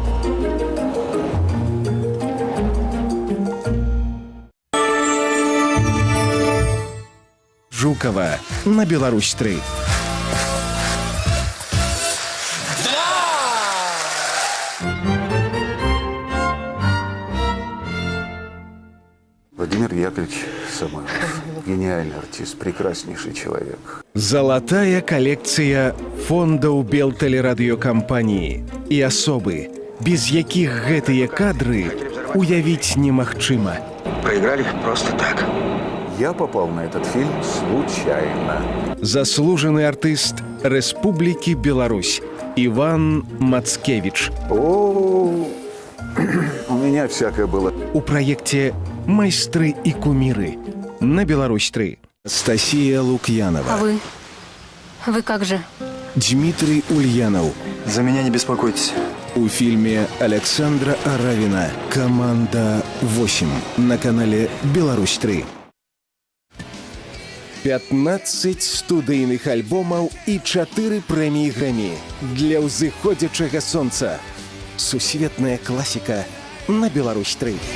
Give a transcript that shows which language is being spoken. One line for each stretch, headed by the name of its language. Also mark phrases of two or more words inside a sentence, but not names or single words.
Russian: Жукова на Беларусь-3. Владимир Яковлевич Самойлов. Гениальный артист, прекраснейший человек.
Belarusian: Залатая коллекция фондаў Белтэлерадыёкампаніі і асобы, без якіх гэтыя кадры уявіць немагчыма.
Russian: Проиграли просто так. Я попал на этот фильм случайно. Заслуженный артист Республики Беларусь Иван Мацкевич. О, у меня всякое было. У проекте «Майстры и кумиры» на Беларусь-3. Стасия Лукьянова. А вы? Вы как же? Дмитрий Ульянов. За меня не беспокойтесь. У фильме Александра Аравина «Команда 8» на канале Беларусь-3.
Belarusian: 15 студыйных альбомаў і 4 прэміі Грэмі для ўзыходзячага сонца. Сусветная класіка на Беларусь-3.